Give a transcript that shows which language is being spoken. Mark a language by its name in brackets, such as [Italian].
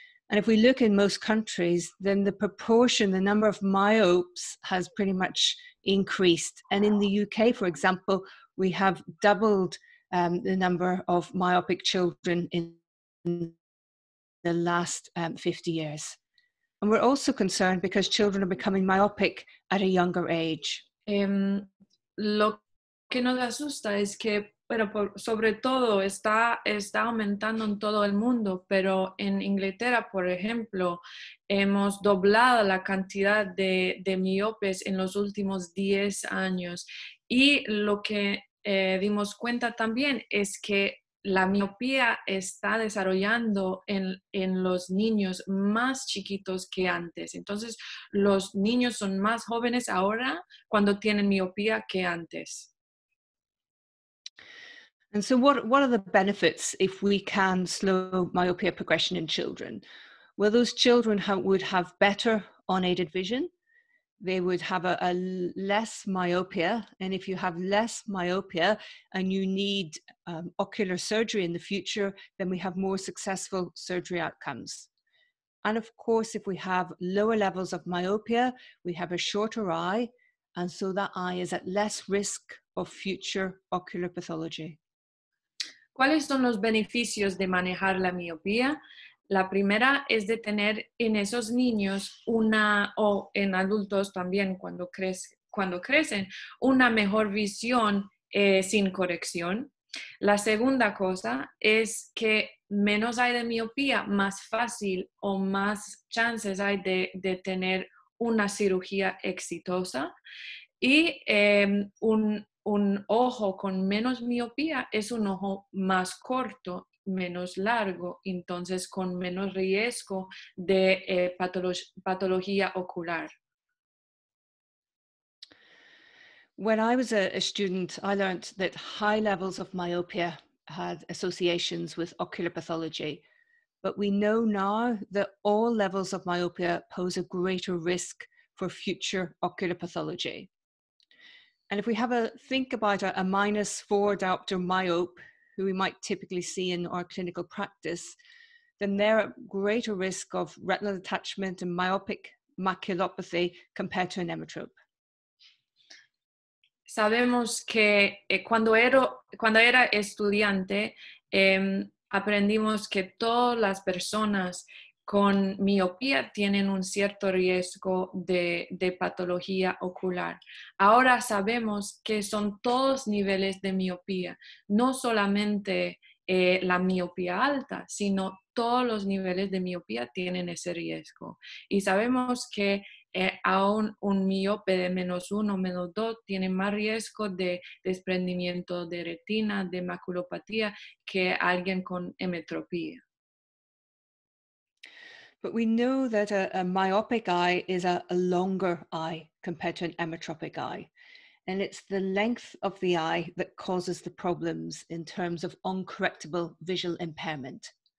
[English] And if we look in most countries, then the proportion, the number of myopes has pretty much increased. And in the UK, for example, we have doubled the number of myopic children in the last 50 years. And we're also concerned because children are becoming myopic at a younger age. [Spanish] Lo que nos asusta es que, sobre todo, está aumentando en todo el mundo, pero en Inglaterra, por ejemplo, hemos doblado la cantidad de miopes en los últimos 10 años. Y lo que dimos cuenta también es que la miopía está desarrollando en los niños más chiquitos que antes. Entonces, los niños son más jóvenes ahora cuando tienen miopía que antes. [English] And so what are the benefits if we can slow myopia progression in children? Well, those children would have better unaided vision. They would have a less myopia. And if you have less myopia and you need ocular surgery in the future, then we have more successful surgery outcomes. And of course, if we have lower levels of myopia, we have a shorter eye. And so that eye is at less risk of future ocular pathology. [Spanish] ¿Cuáles son los beneficios de manejar la miopía? La primera es de tener en esos niños o en adultos también cuando crecen, una mejor visión sin corrección. La segunda cosa es que menos hay de miopía, más fácil o más chances hay de tener una cirugía exitosa. Y un ojo con menos miopía es un ojo más corto, menos largo, entonces con menos riesgo de patología ocular. [English] When I was a student, I learned that high levels of myopia had associations with ocular pathology. But we know now that all levels of myopia pose a greater risk for future ocular pathology. And if we have a think about a -4 diopter myope, who we might typically see in our clinical practice, then they're at greater risk of retinal detachment and myopic maculopathy compared to an emmetrope. [Spanish] Sabemos que cuando era estudiante, aprendimos que todas las personas con miopía tienen un cierto riesgo de patología ocular. Ahora sabemos que son todos niveles de miopía, no solamente la miopía alta, sino todos los niveles de miopía tienen ese riesgo. Y sabemos que aún un miope de -1, -2 tiene más riesgo de desprendimiento de retina, de maculopatía, que alguien con emetropía. [English] But we know that a myopic eye is a longer eye compared to an emmetropic eye. And it's the length of the eye that causes the problems in terms of uncorrectable visual impairment.